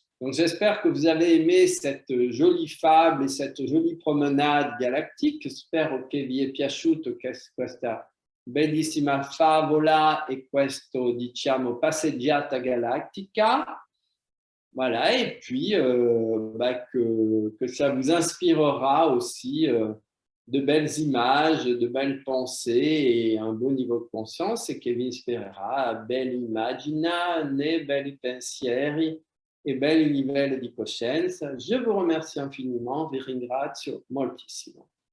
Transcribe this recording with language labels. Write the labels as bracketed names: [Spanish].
[French] Donc j'espère que vous avez aimé cette jolie fable et cette jolie promenade galactique. [Italian] Spero che vi è piaciuto questa bellissima favola e questo, diciamo, passeggiata galattica. [French] Voilà, et puis que ça vous inspirera aussi de belles images, de belles pensées et un beau niveau de conscience [Italian] e che vi ispirerà belle immagina, né belli pensieri e belli livelli di coscienza. [French] Je vous remercie infiniment, [Italian] vi ringrazio moltissimo.